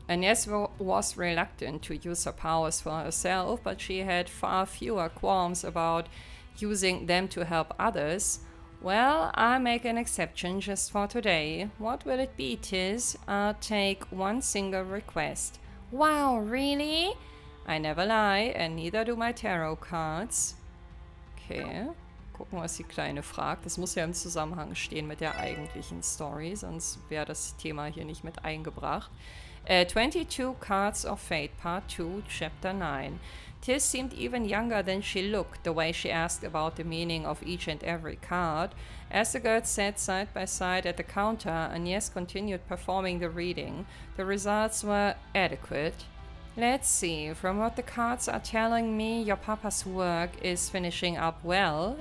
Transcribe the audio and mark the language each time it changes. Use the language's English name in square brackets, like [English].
[English] Agnès was reluctant to use her powers for herself, but she had far fewer qualms about using them to help others. "Well, I'll make an exception just for today. What will it be, Tiz? I'll take one single request." "Wow, really?" "I never lie, and neither do my tarot cards." [German] Okay, gucken, was die Kleine fragt. Das muss ja im Zusammenhang stehen mit der eigentlichen Story, sonst wäre das Thema hier nicht mit eingebracht. [English] 22 Cards of Fate, Part 2, Chapter 9. Tiz seemed even younger than she looked, the way she asked about the meaning of each and every card. As the girls sat side by side at the counter, Agnès continued performing the reading. The results were adequate. "Let's see, from what the cards are telling me, your papa's work is finishing up well.